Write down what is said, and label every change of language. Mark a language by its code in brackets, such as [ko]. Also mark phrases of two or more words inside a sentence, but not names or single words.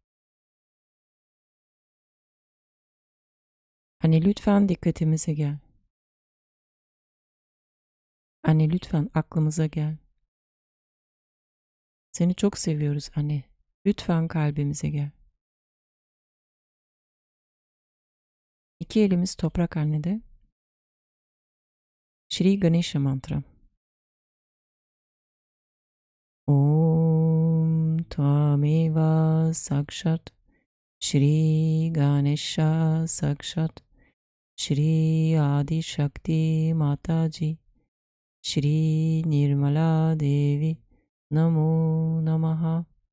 [tr] Anne lütfen dikkatimize gel. Anne lütfen aklımıza gel. Seni çok seviyoruz anne. Lütfen kalbimize gel. İki elimiz toprak annede. Shri Ganesha mantra. [sa] ॐ त्वमेव साक्षात् श्री गणेश साक्षात् श्री आदि शक्ति माताजी श्री निर्मला देवी नमो नमः.